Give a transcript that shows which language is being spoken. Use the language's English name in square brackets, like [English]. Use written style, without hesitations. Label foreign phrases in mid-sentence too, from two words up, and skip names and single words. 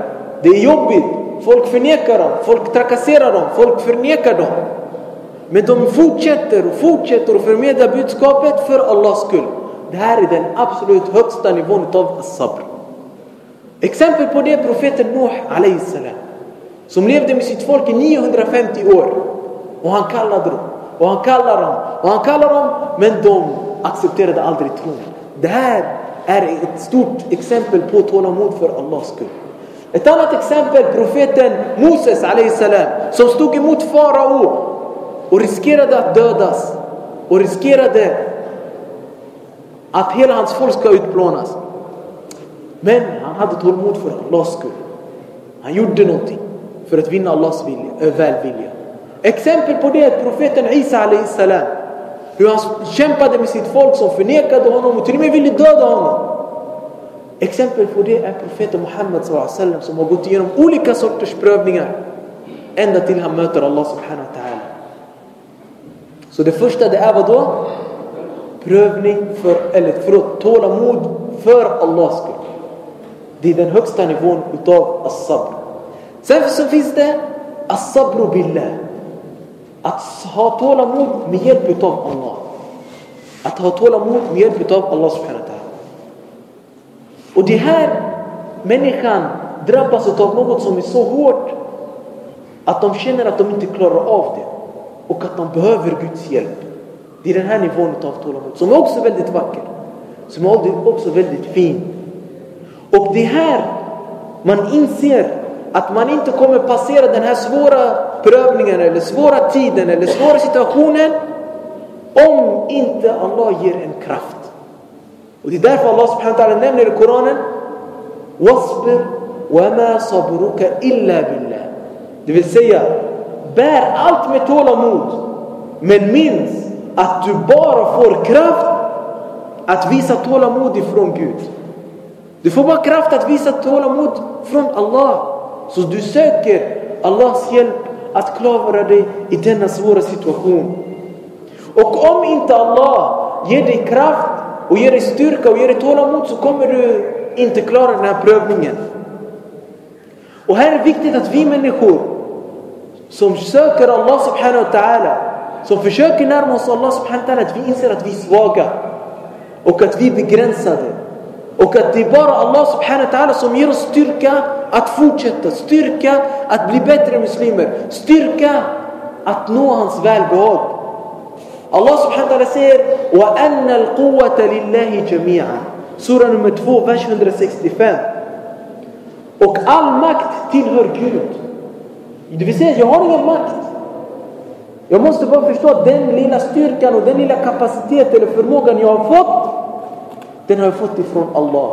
[Swedish] Det är jobbigt. Folk förnekar dem. Folk trakasserar dem. Folk förnekar dem. Men de fortsätter och förmedlar budskapet för Allahs skull. Det här är den absolut högsta nivån av sabr. Exempel på det är profeten Nuh [Arabic] عليه السلام, [Swedish] som levde med sitt folk i 950 år. Och han kallade dem. Och han kallar dem. Men de accepterade aldrig tron. Det här är ett stort exempel på tålamod för Allahs skull. Ett annat exempel, profeten Moses [Arabic] عليه السلام, [Swedish] som stod emot farao och riskerade att dödas. Och riskerade att hela hans folk ska utplånas. Men han hade tålamod för Allahs skull. Han gjorde någonting för att vinna Allahs välvilja. Exempel på det är profeten Isa [Arabic] عليه السلام. [Swedish] Hur han kämpade med sitt folk som förnekade honom och till och med ville döda honom. Exempel på det är profeten Muhammad [Arabic] صلى الله عليه وسلم, [Swedish] som har gått igenom olika sorters prövningar ända till han möter Allah [Arabic] سبحانه وتعالى. [Swedish] Så det första, det är vad då? Prövning tålamod för Allahs skull. Det är den högsta nivån utav as-sabr. Sen så finns det [Arabic] الصبر بالله. [Swedish] Att ha tålamod med hjälp utav Allah. Att ha tålamod med hjälp utav Allah [Arabic] سبحانه وتعالى. [Swedish] Och det här människan drabbas utav något som är så hårt att de känner att de inte klarar av det. Och att de behöver Guds hjälp. Det är den här nivån utav tålamod, som är också väldigt vacker. Som är också väldigt fin. Och det här man inser att man inte kommer passera den här svåra prövningen eller svåra tiden eller svåra situationen om inte Allah ger en kraft. Och det är därför Allah [Arabic] سبحانه وتعالى [Swedish] nämner i Koranen: [Arabic] واصبر وما صبرك إلا بالله. [Swedish] Det vill säga, bär allt med tålamod, men minns att du bara får kraft att visa tålamod ifrån Gud. Du får bara kraft att visa tålamod från Allah. Så du söker Allahs hjälp att klara dig i denna svåra situation. Och om inte Allah ger dig kraft och ger dig styrka och ger dig tålamod, så kommer du inte klara den här prövningen. Och här är det viktigt att vi människor som söker Allah [Arabic] سبحانه وتعالى, [Swedish] som försöker närma oss Allah [Arabic] سبحانه وتعالى, [Swedish] att vi inser att vi är svaga och att vi är begränsade. Och att det är bara Allah [Arabic] سبحانه وتعالى [Swedish] som ger oss styrka att fortsätta. Styrka att bli bättre muslimer. Styrka att nå hans välbehag. [Arabic] الله سبحانه وتعالى säger: وأن القوة لله جميعا. [Swedish] Sura nummer 2, vers 165. Och all makt tillhör Gud. Det vill säga, jag har ingen makt. Jag måste bara förstå att den lilla styrkan och den lilla kapacitet eller förmågan jag har fått, den har jag fått ifrån Allah.